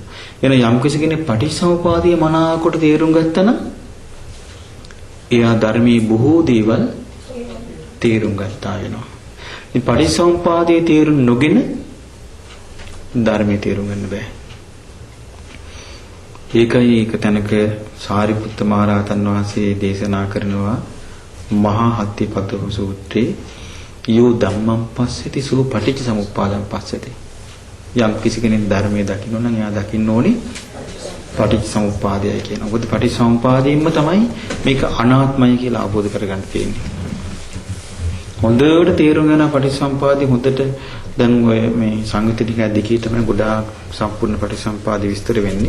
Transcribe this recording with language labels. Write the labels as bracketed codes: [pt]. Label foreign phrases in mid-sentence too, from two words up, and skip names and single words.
[si] එන යම් කෙනෙක් පටිච්චසමුපාදය මනාකොට තේරුම් ගත්තා නම් එයා ධර්මයේ බොහෝ දේවල් තේරුම් ගත්තා වෙනවා. ඉතින් පටිච්චසමුපාදයේ තේරුම් නොගෙන ධර්මයේ තේරුම් ගන්න බෑ. ඒකයි එක තැනක සාරිපුත්ත මහ රහතන් වහන්සේ දේශනා කරනවා මහා හත්තිපද සූත්‍රයේ [pi] යෝ ධම්මං පස්සති සෝ පටිච්ච සමුප්පාදං පස්සති. [si] යම් කිසි කෙනෙක් ධර්මයේ දකින්න නම් එයා දකින්න ඕනේ පටිච්ච සමුප්පාදයයි කියන. මොකද පටිච්ච සමුප්පාදයෙන්ම තමයි මේක අනාත්මයි කියලා අවබෝධ කරගන්න තියෙන්නේ. හොඳට තේරුම් ගන්න පටිච්ච සමුප්පාදය හොඳට දැන් ඔය මේ සංයුත්ත ටික දෙකේ තමයි ගොඩාක් සම්පූර්ණ පටිච්ච සමුප්පාදය විස්තර වෙන්නේ.